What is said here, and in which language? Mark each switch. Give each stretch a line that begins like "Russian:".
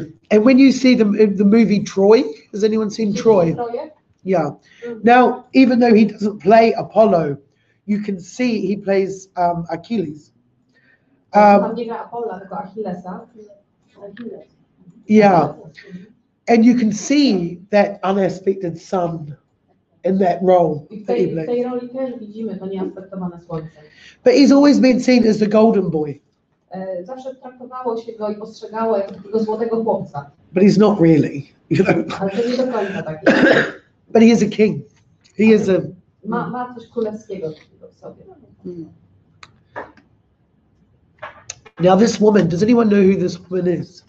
English: And when you see the movie Troy, has anyone seen Troy? Yeah. Now, even though he doesn't play Apollo, you can see he plays Achilles.
Polish: Tam nie gra Apolla, tylko Achillesa.
English: Yeah. And you can see that unaspected sun in that role
Polish: I w
English: that he
Polish: tej
English: plays.
Polish: roli też widzimy to nieaspektowane słońce.
English: But he's always been seen as the golden boy,
Polish: Zawsze traktowało się go i postrzegało jako takiego złotego chłopca,
English: but he's not really, you know.
Polish: ale to nie do końca tak jest.
English: But he is a king. He is a.
Polish: Ma coś królewskiego w sobie.
English: Now this woman, does anyone know who this woman is?